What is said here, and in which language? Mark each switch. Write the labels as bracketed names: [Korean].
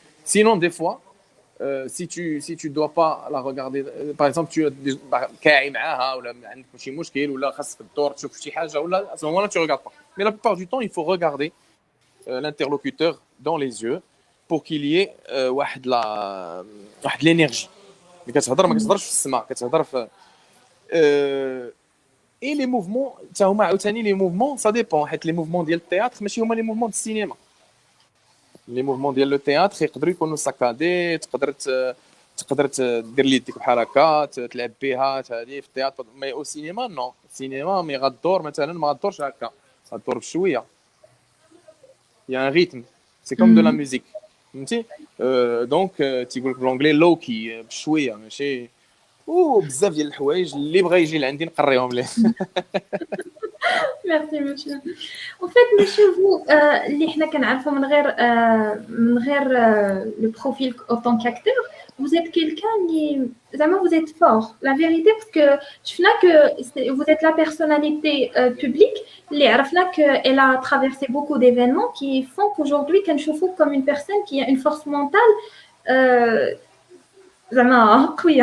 [French] Sinon, des fois, si tu dois pas la regarder, par exemple, tu as [Arabic] كاعي معاها ولا عندك شي مشكل ولا خاصك تدور تشوف شي حاجه [French] ولا, à ce moment-là tu regardes pas. Mais la plupart du temps, il faut regarder l'interlocuteur dans les yeux pour qu'il y ait واحد l'énergie. [Arabic] اللي كتهضر ما كتهضرش في السماء, كتهضر في et les mouvements حتى هما عاوتاني les mouvements ça dépend, حيت les mouvements ديال التياتر ماشي هما les mouvements ديال السينما. les mouvements ديال التياتر يقدروا يكونوا ساكادي, تقدر دير لي يديك بحال هكا تلعب بها هذه في التياتر, مي او سينما نو, السينما مي غدور مثلا ما غدورش هكا, غدور بشويه, [French] il y a un rythme, c'est comme de la musique, [Arabic] فهمتي. دونك تيقول لك بالانجلي لوكي بشويه, ماشي بزاف ديال الحوايج اللي بغى يجي لعندي نقريهم ليه. [French] Merci, monsieur. En fait, monsieur, vous, [Arabic] اللي إحنا كنعرفوا من غير [French] le profil en tant qu'acteur, vous êtes quelqu'un qui, vraiment, vous êtes fort. La vérité, parce que je sais que vous êtes la personnalité publique, اللي عرفنا qu'elle a traversé beaucoup d'événements qui font qu'aujourd'hui, [Arabic] كنشوفوك [French] comme une personne qui a une force mentale euh, زعما قوية.